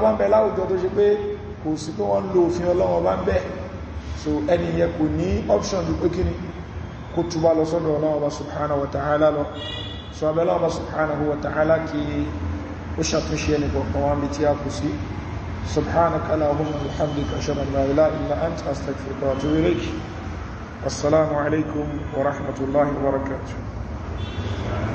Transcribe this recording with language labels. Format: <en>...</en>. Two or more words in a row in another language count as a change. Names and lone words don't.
<yo>ń bẹ láwùjọ tó ṣe pé kò sí pé wọ́n lo òfin ọlọ́wọ́ bá ń bẹ so ẹni yẹn kò ní option bí pé kí ni kó túbá lọ́sọ́dọ̀ ọlọ́wọ́ bá</yo> <ar>سبحانه وتعالى</ar> <yo>lọ so abẹ́lọ́wọ́ bá</yo> <ar>سبحانه وتعالى</ar> <yo>kí ó ṣàtúnṣe ẹni kọ̀ọ̀kan wá bí tí a kù sí</yo> <ar>سبحانك اللهم وبحمدك أشهد أن لا إله إلا أنت أستغفرك وأتوب إليك والسلام عليكم ورحمة الله وبركاته</ar>